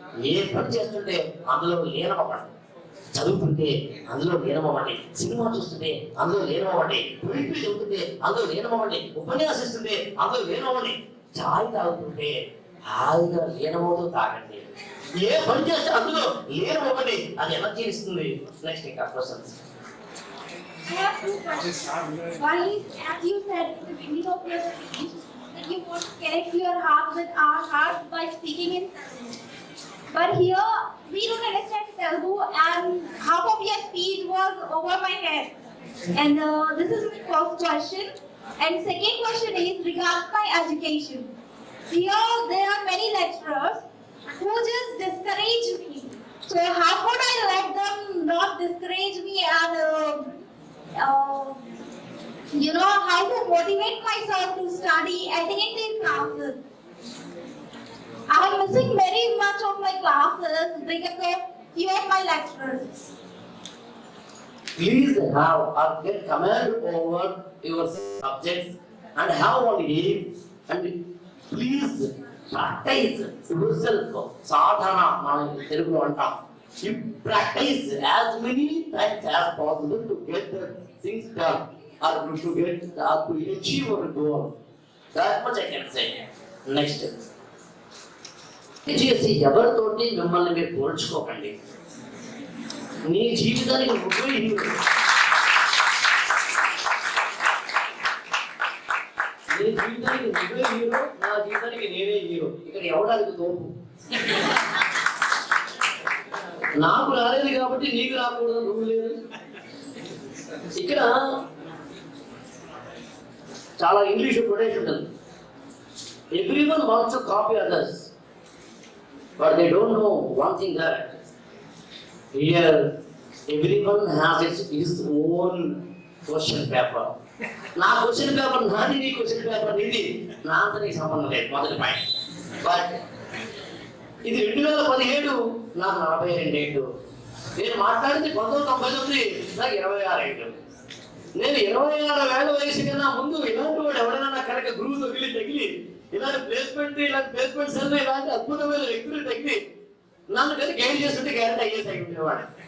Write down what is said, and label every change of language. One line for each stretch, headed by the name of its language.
Telugu: ఏ పని చేస్తుంటే అందులో లీనమవ్వండి. చదువుతుంటే అందులో లీనమవ్వండి, సినిమా చూస్తుంటే అందులో లీనమవ్వండి, పులిపి చదువుతుంటే అందులో లీనమవ్వండి, ఉపన్యాసిస్తుంటే అందులో లీనమవ్వండి, చాయ్ తాగుతుంటే హాయిగా లీనమవుతూ తాగండి. ఏ పని చేస్తే అందులో లీనమవ్వండి, అది ఎనర్జీ ఇస్తుంది. నెక్స్ట్ ఇంకా questions.
English: I have two questions. One is, as you said in the beginning of your speech, that you want to connect your heart with our heart by speaking in Telugu. But here, we don't understand Telugu, and half of your speech was over my head. And this is my first question. And second question is regards my education. Here, there are many lecturers who just discourage me. So how could I let them not discourage me and how to motivate myself to study, attend their classes? I am missing very much of my classes because of few of my lecturers. Please have or get command over your subjects and have one aim, and please practice yourself.
Telugu: Sadhana మనం తెలుగులో అంటాం.
English: You practice as many times as possible to get the things done or to achieve your goal. That much I can say. Next.
Telugu: చేసి ఎవరితోటి మిమ్మల్ని మీరు పోల్చుకోకండి. నీ జీవితానికి నువ్వే హీరో. నీ జీవితానికి నువ్వే హీరో, నా జీవితానికి నేనే హీరో. ఇక్కడ ఎవడానికి తోపు. నాకు రాలేదు కాబట్టి నీకు రాకూడదు, నువ్వు లేదు. ఇక్కడ చాలా ఇంగ్లీష్ కొటేషన్ ఉంటుంది.
English: Everyone wants to copy others, but they don't know one thing, that here everyone has his own question paper.
Telugu: నా క్వశ్చన్ పేపర్ నాది, నీ క్వశ్చన్ పేపర్ నీది, నా అంతా నీకు సంబంధం లేదు. మొదటి పాయింట్. బట్ ఇది 2017, నాకు 42 ఏళ్ళు. నేను మాట్లాడింది 1999, నాకు 26 ఏళ్ళు. నేను 26 ఏళ్ళ వయసు కన్నా ముందు ఇలాంటి వాడు ఎవరైనా నాకు కనుక గురువు తగిలి ఇలాంటి ప్లేస్మెంట్ సెల్ ఇలాంటి అద్భుతమైన వ్యక్తులు తగిలి నన్ను కదా గైడ్ చేస్తుంటే గ్యారెంటీ అయ్యేసి అయి ఉండేవాడు.